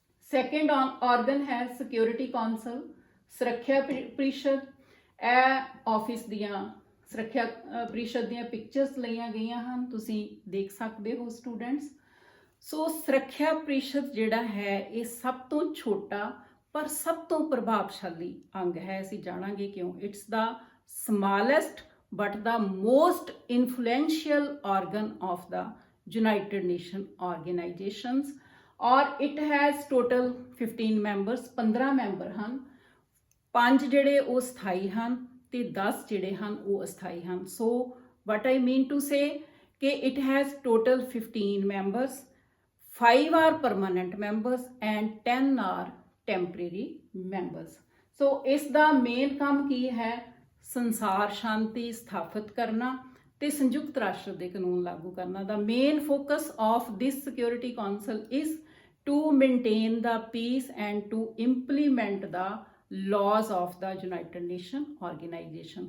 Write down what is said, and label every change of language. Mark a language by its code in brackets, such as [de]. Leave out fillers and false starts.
[pa] Second organ ਹੈ security council, ਸੁਰੱਖਿਆ ਪ੍ਰੀਸ਼ਦ। ਇਹ ਆਫਿਸ ਦੀਆਂ ਸੁਰੱਖਿਆ ਪ੍ਰੀਸ਼ਦ ਦੀਆਂ ਪਿਕਚਰਸ ਲਈਆਂ ਗਈਆਂ ਹਨ, ਤੁਸੀਂ ਦੇਖ ਸਕਦੇ ਹੋ ਸਟੂਡੈਂਟਸ। ਸੋ ਸੁਰੱਖਿਆ ਪ੍ਰੀਸ਼ਦ ਜਿਹੜਾ ਹੈ ਇਹ ਸਭ ਤੋਂ ਛੋਟਾ ਪਰ ਸਭ ਤੋਂ ਪ੍ਰਭਾਵਸ਼ਾਲੀ ਅੰਗ ਹੈ। ਅਸੀਂ ਜਾਣਾਂਗੇ ਕਿਉਂ। [en] it's the smallest but the most influential organ of the United Nations organizations, और it has total 15 members, [pa] 15 member ਹਨ। 5 ਜਿਹੜੇ ਉਹ ਸਥਾਈ ਹਨ ਤੇ 10 ਜਿਹੜੇ ਹਨ ਉਹ ਅਸਥਾਈ ਹਨ। [en] So what I mean to say ਕਿ it has total 15 members, 5 are permanent members and 10 are temporary members। [pa] ਸੋ ਇਸ ਦਾ ਮੇਨ ਕੰਮ ਕੀ ਹੈ? ਸੰਸਾਰ ਸ਼ਾਂਤੀ ਸਥਾਪਿਤ ਕਰਨਾ ਤੇ ਸੰਯੁਕਤ ਰਾਸ਼ਟਰ ਦੇ ਕਾਨੂੰਨ ਲਾਗੂ ਕਰਨਾ। [en] The main focus of this security council is to maintain the peace and to implement the laws of the United Nation organization.